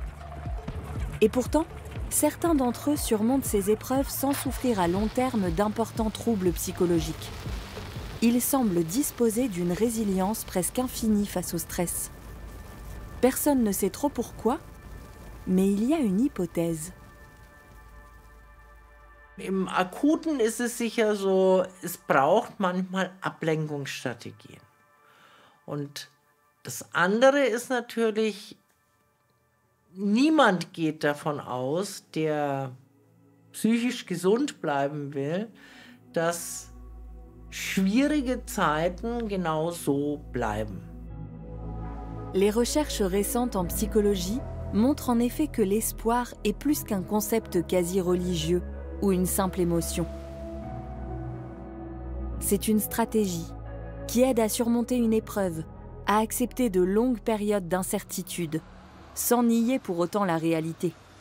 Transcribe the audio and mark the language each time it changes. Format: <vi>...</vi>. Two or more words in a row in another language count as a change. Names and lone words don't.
<fr>Et pourtant, certains d'entre eux surmontent ces épreuves sans souffrir à long terme d'importants troubles psychologiques. Ils semblent disposer d'une résilience presque infinie face au stress. Personne ne sait trop pourquoi, mais il y a une hypothèse.</fr> <de>Im Akuten ist es sicher so, es braucht manchmal Ablenkungsstrategien. Und das andere ist natürlich, niemand geht davon aus, der psychisch gesund bleiben will, dass schwierige Zeiten genau so bleiben.</de> <fr>Les recherches récentes en psychologie montrent en effet que l'espoir est plus qu'un concept quasi religieux ou une simple émotion. C'est une stratégie qui aide à surmonter une épreuve, à accepter de longues périodes d'incertitude, sans nier pour autant la réalité.</fr>